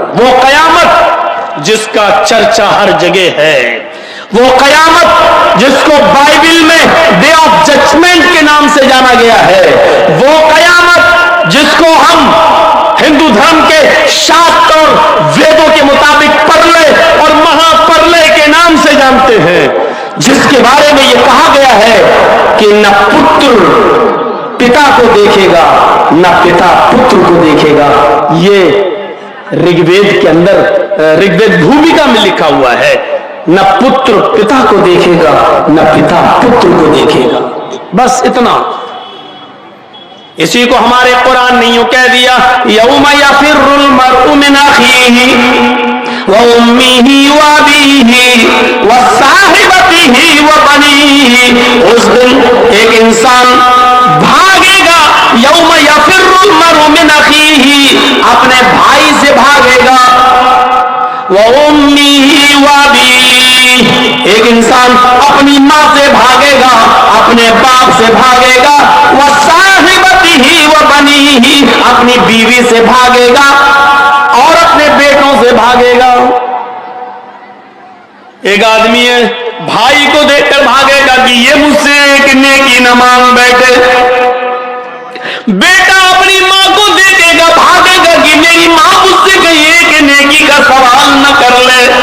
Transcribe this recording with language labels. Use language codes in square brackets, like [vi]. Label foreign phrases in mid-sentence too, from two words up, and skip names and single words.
[hi] वो कयामत जिसका चर्चा हर जगह है, वो कयामत जिसको बाइबल में [en] day of judgment [hi] के नाम से जाना गया है, वो कयामत जिसको हम हिंदू धर्म के शास्त्र और वेदों के मुताबिक परलय और महापरलय के नाम से जानते हैं, जिसके बारे में यह कहा गया है कि न पुत्र पिता को देखेगा, न पिता पुत्र को देखेगा। ये ऋग्वेद के अंदर, ऋग्वेद भूमिका में लिखा हुआ है। न पुत्र पिता को देखेगा, न पिता पुत्र को देखेगा। बस इतना। इसी को हमारे कुरान ने यूं कह दिया, [ar] يوم يفر المرء من أخيه وأمه وأبيه وصاحبته وبنيه. [hi] उस दिन एक इंसान भागेगा [ar] يوم يفر المرء من أخيه, [hi] अपने भाई से भागेगा, [ar] وأمه وأبيه, [hi] एक इंसान अपनी माँ से भागेगा, अपने बाप से भागेगा, [ar] وصاحبته وبنيه, [hi] अपनी बीवी से भागेगा और अपने बेटों से भागेगा। एक आदमी है, भाई को देखकर भागेगा कि ये मुझसे एक नेकी न मांग बैठे, बेटा अपनी माँ को देखेगा, भागेगा कि मेरी माँ मुझसे कहीं एक नेकी का सवाल न कर ले,